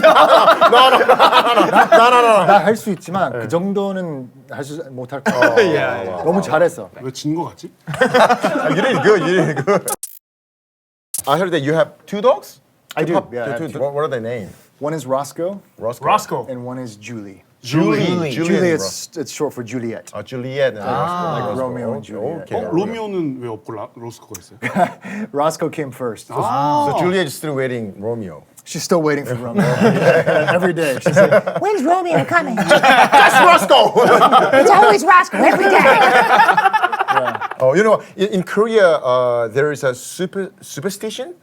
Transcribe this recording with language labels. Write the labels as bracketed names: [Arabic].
[Korean] 나 할 수 있지만 그 정도는 못할 거야. 너무 잘했어. 왜 진 거 같지? [English] You did good. You did good. I heard that you have two dogs. I do. Two pup- Yeah, I have two- two. What are their names? One is Roscoe Roscoe. and one is Julie. Julie. Julie, it's short for Juliet. Juliet. And Roscoe. like Romeo and Juliet. Okay. [Korean] 로미오는 왜 없고 로스코가 있어요? [English] Roscoe came first. So Juliet is still waiting Romeo. She's still waiting for Romeo. Every day. She's like, When's Romeo coming? That's Roscoe. It's always Roscoe every day. Oh, you know, in Korea, there is a superstition.